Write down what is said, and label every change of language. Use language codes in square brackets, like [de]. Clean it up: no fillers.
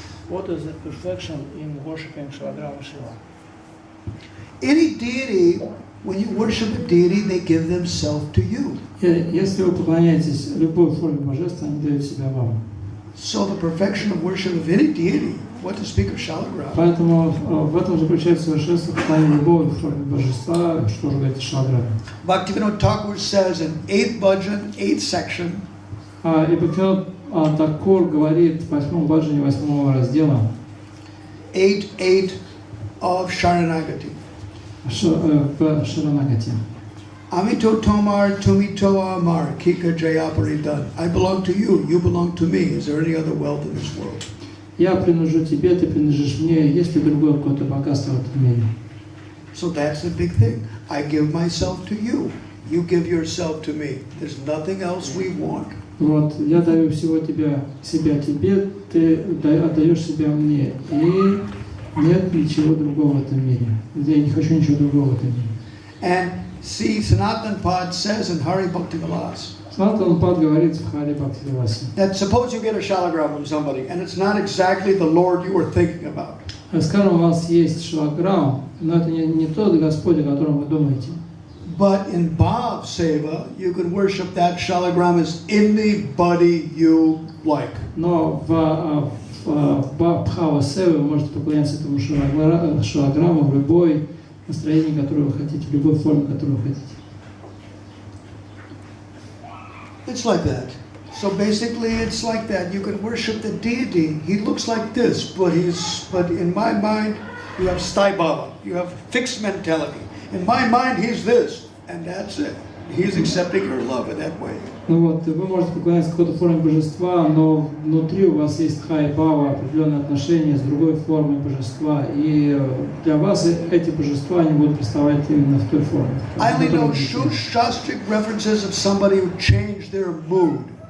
[en] What is the perfection in worshiping Shalagrama Shiva? Any deity when you worship a deity, they give themselves to you. [ru] Если вы поклоняетесь любой форме божества, они дают себя вам. [en] So the perfection of worship of any deity, what to speak of Shalagram. [ru] Поэтому в этом заключается совершенство поклонения любой форме божества, что же говорит Шалаграме. [en] Bhakti Thakur says in 8th bhajan, 8th section, [ru] И Бхакти Такур говорит в 8-м баджане 8-го раздела [en] 8.8 of Sharanagati. [ru] В Шаранагати. [bn] Amito Tomar Tumito Amar Kika Jayaparidan. [en] I belong to you, you belong to me. Is there any other wealth in this world? [ru] Я принадлежу тебе, ты принадлежишь мне, есть ли другое какое-то богатство в этом мире? [en] So that's the big thing. I give myself to you. You give yourself to me. There's nothing else we want. [ru] Вот, я даю всего себя тебе, ты отдаешь себя мне. И нет ничего другого в этом мире. Я не хочу ничего другого в этом мире. [en] And see, Sanatan Pad says in Hari Bhakti Vilas [ru] Санатан Пад говорит в Хари Бхакти Виласе. [en] that suppose you get a shalagram from somebody and it's not exactly the Lord you were thinking about. [ru] Скажем, у вас есть шалаграм, но это не тот Господь, о котором вы думаете. [en] But in Bhav Seva, you can worship that shalagram as anybody you like. [ru] Но в Бхава Севе вы можете поклоняться этому шалаграмму в любой настроении, которое вы хотите, в любой форме, которую вы хотите. [en] It's like that. So basically, it's like that. You can worship the deity. He looks like this, but in my mind, you have Sthai Bhava. You have fixed mentality. In my mind, he's this, and that's it. He's accepting your love in that way. [ru] Ну вот, вы можете поклоняться какой-то форме божества, но внутри у вас есть Тхай Бхава, определенные отношения с другой формой божества, и для вас эти божества они будут представать именно в той форме. [en] I only know shastric references of somebody who changed their mood.